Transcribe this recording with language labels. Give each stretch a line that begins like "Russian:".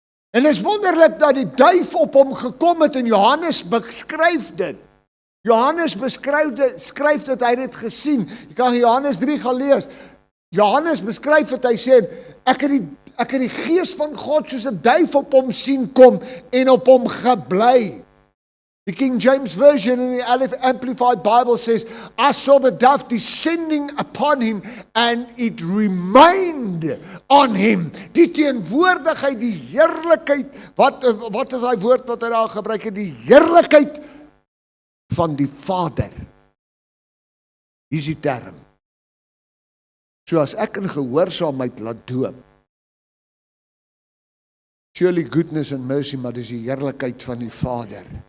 Afrikaans: En is wonderlik dat die duif op hom gekom het en Johannes beskryf dit. Johannes skryf dit, hy het dit gesien. Jy kan Johannes 3 gaan lees. Johannes beskryf dit, hy sê, ek het die gees van God soos 'n duif op hom sien kom en op hom gebly.
English: The King James Version in the Amplified Bible says, I saw the dove descending upon him and it remained on him.
Afrikaans: Die teenwoordigheid, die heerlikheid, wat is daai woord wat hy daar gebruik het? Die heerlikheid van die Vader. Hier is die term. So as ek in gehoorsaamheid laat doop,
English: surely goodness and mercy,
Afrikaans: maar dis die heerlikheid van die Vader.